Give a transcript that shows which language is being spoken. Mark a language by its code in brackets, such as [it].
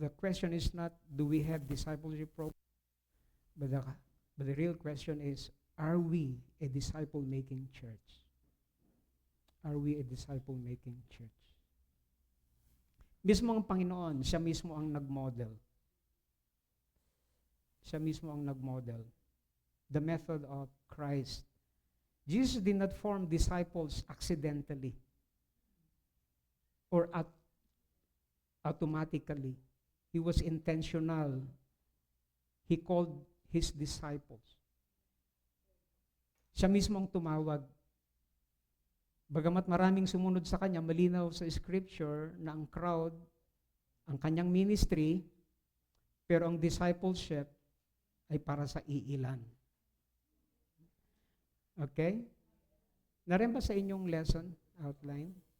[en] The question is not, do we have discipleship program? But the real question is, are we a disciple-making church? Are we a disciple-making church? [tl] Mismo ang Panginoon, siya mismo ang nag-model. Siya mismo ang nag-model. [en] The method of Christ. Jesus did not form disciples accidentally or automatically. He was intentional. He called his disciples. [tl] Siya mismo ang tumawag. Bagamat maraming sumunod sa kanya, malinaw sa scripture na ang crowd, ang kanyang ministry, pero ang discipleship ay para sa iilan. Okay? Narin ba sa inyong lesson outline?